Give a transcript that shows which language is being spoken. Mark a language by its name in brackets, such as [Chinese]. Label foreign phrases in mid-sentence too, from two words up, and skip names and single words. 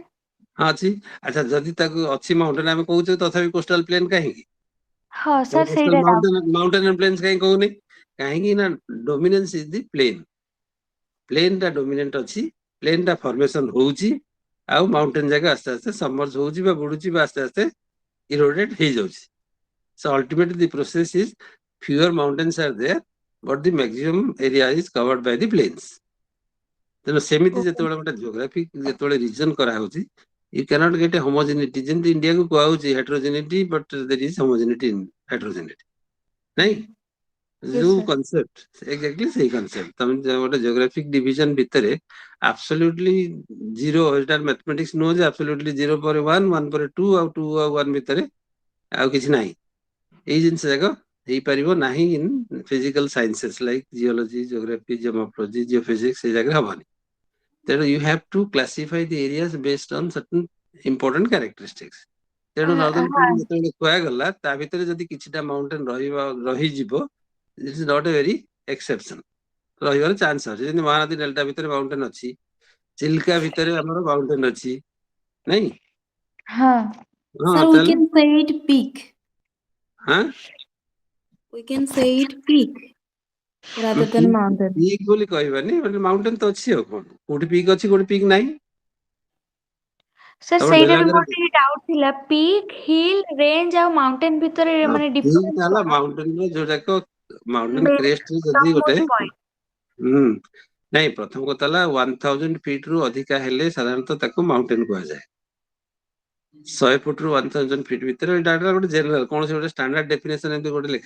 [Odia] ହଁ ଅଛି ଆଚ୍ଛା ଯଦି ତାକୁ ଅଛି ମାଉଣ୍ଟେନ ଆମେ କହୁଛେ ତଥାପି [English] coastal plain [Odia] କାହିଁକି ହଁ ସାର୍ ସେଇଟା [English] mountain plains [Odia] କାହିଁକି କହୁନି କାହିଁକି ନା [English] dominance is the plain [Odia] ଟା ଡୋମିନେଣ୍ଟ ଅଛି ପ୍ଲେନ ଟା ଫର୍ମେସନ ହଉଛି ଆଉ ମାଉଣ୍ଟେନ ଜାଗା ଆସ୍ତେ ଆସ୍ତେ ସମର୍ଜ ହଉଛି ବା ବୁଡୁଛି ବା ଆସ୍ତେ ଆସ୍ତେ ଇରୋଡେଡ ହେଇଯାଉଛି [English] so ultimately the process is fewer mountains are there but the maximum area is covered by the plains [Odia] ତେଣୁ ସେମିତି ଯେତେବେଳେ ଗୋଟେ ଜିଓଗ୍ରାଫିକ ଯେତେବେଳେ ରିଜନ କରାହଉଛି [English] you cannot get a homogeneity [Odia] ଯେମିତି ଇଣ୍ଡିଆକୁ କୁହାହଉଛି [English] heterogeneity but there is homogeneity in heterogeneity [Odia] ନାଇଁ ଯୋଉ କନସେପ୍ଟ ଏକ୍ଜାକ୍ଟଲି ସେଇ କନସେପ୍ଟ ତମେ ଗୋଟେ [English] geographic division [Odia] ଭିତରେ [English] absolutely zero [Odia] ଏଟା ମ୍ୟାଥମେଟିକ୍ସ ନୁହଁ ଯେ absolutely 0 ପରେ 1 ପରେ 2 ଆଉ 2 ଆଉ 1 ଭିତରେ ଆଉ କିଛି ନାହିଁ ଏଇ ଜିନିଷ ଯାକ ହେଇପାରିବ ନାହିଁ [English] in physical sciences like geology geography geomorphology geophysics [Odia] ସେଇ ଜାଗାରେ ହବନି ତେଣୁ [English] you have to classify the areas based on certain important characteristics [Odia] ତେଣୁ [English] northern plain [Odia] ଯେତେବେଳେ କୁହାଗଲା ତା ଭିତରେ ଯଦି କିଛିଟା ମାଉଣ୍ଟେନ ରହିଯିବ [English] it is not a very exception [Odia] ରହିବାର ଚାନ୍ସ ଅଛି ଯେମିତି ମହାନଦୀ ଡେଲ୍ଟା ଭିତରେ ମାଉଣ୍ଟେନ ଅଛି ଚିଲିକା ଭିତରେ ଆମର ମାଉଣ୍ଟେନ ଅଛି ନାଇଁ ହଁ ହଁ [English] Sir, we [Odia] ତାହେଲେ [English] can say it peak. [Odia] ହଁ [English] We can say it peak rather than mountain. [Odia] ପିକ୍ ବୋଲି କହିବାନି ମାଉଣ୍ଟେନ ତ ଅଛି ଆଉ କଣ କୋଉଠି ପିକ୍ ଅଛି କୋଉଠି ପିକ୍ ନାହିଁ ସାର୍ ତମ ସେଇଟା ବି ଡେଲାଙ୍ଗରେ ମୋର ଟିକେ ଡାଉଟ ଥିଲା [English] peak hill range [Odia] ଆଉ ମାଉଣ୍ଟେନ ଭିତରେ ମାନେ ପିକ୍ ଡିଫରେନ୍ସ ହେଲା କଣ ମାଉଣ୍ଟେନ ଯୋଉଟାକ [English] mountain crest [Odia] ଯଦି ଗୋଟେ [English] topmost point [Odia] ନାଇଁ ପ୍ରଥମ କଥା ହେଲା 1000 ଫିଟ ରୁ ଅଧିକା ହେଲେ ସାଧାରଣତଃ ତାକୁ ମାଉଣ୍ଟେନ କୁହାଯାଏ 100 ଫୁଟ ରୁ 1000 ଫିଟ ଭିତରେ ଏଇଟା ଗୋଟେ ଜେନେରାଲ କୌଣସି ଗୋଟେ [English] standard definition [Odia] ଏମିତି ଗୋଟେ ଲେଖା